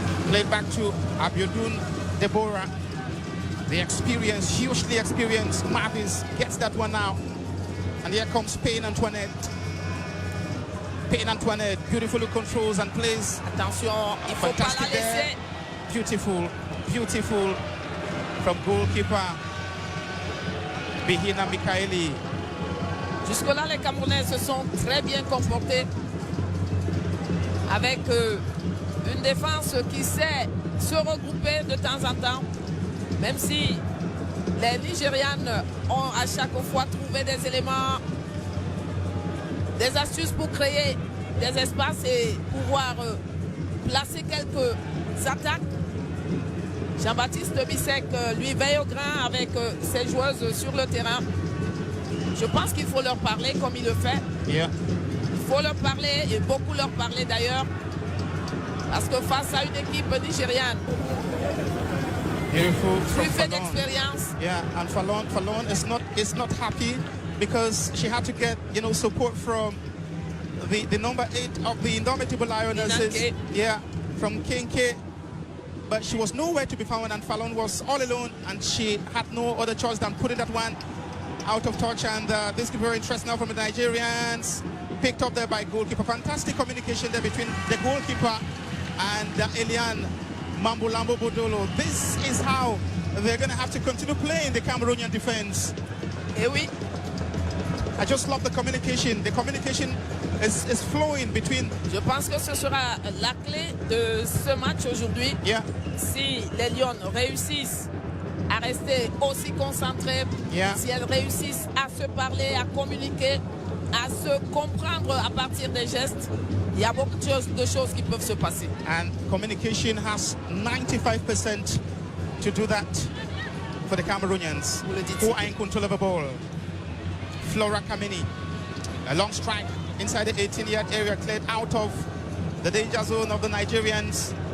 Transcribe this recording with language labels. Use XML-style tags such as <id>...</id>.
<en>Played back to Abiodun Deborah. The experience, hugely experienced Mavis gets that one now. And here comes Payne Antoinette. Payne Antoinette beautifully controls and plays.</en> <fr>Attention, il faut pas la laisser.</fr> <en>Beautiful, beautiful from goalkeeper Bihina Mikaeli.</en> <fr>Jusque-là, les Camerounais se sont très bien comportés avec une défense qui sait se regrouper de temps en temps, même si les Nigérianes ont à chaque fois trouvé des éléments, des astuces pour créer des espaces et pouvoir placer quelques attaques. Jean-Baptiste Bissek, lui, veille au grain avec ses joueuses sur le terrain. Je pense qu'il faut leur parler comme il le fait.</fr> <en>Yeah.</en> <fr>Il faut leur parler, et beaucoup leur parler d'ailleurs, parce que face à une équipe nigériane,</fr> <en>Beautiful</en> <fr>plus fait</fr> <en>from Fallon.</en> <fr>d'expérience.</fr> <en>Yeah, and Fallon is not happy because she had to get, you know, support from the number 8 of the Indomitable Lionesses. Inanke. Yeah, from Kenke. But she was nowhere to be found, and Fallon was all alone, and she had no other choice than putting that one out of touch. And this could be very interesting now from the Nigerians. Picked up there by goalkeeper. Fantastic communication there between the goalkeeper and Elian Mambulambo Bodolo. This is how they're going to have to continue playing the Cameroonian defense.</en> <fr>Et oui,</fr> <en>I just love the communication. The communication is flowing between.</en> <fr>je pense que ce sera la clé de ce match aujourd'hui.</fr> <en>Yeah,</en> <fr>Si les Lions réussissent à rester aussi concentrés,</fr> <en>Yeah.</en> <fr>si elles réussissent à se parler, à communiquer, à se comprendre à partir des gestes, il y a beaucoup de choses qui peuvent se passer.</fr> <en>and communication has 95% to do that for the Cameroonians,</en> <fr>Vous le dites.</fr> <en>who are in control of the ball. Flora Kamini, a long strike inside the 18-yard area, cleared out of the danger zone of the Nigerians.</en>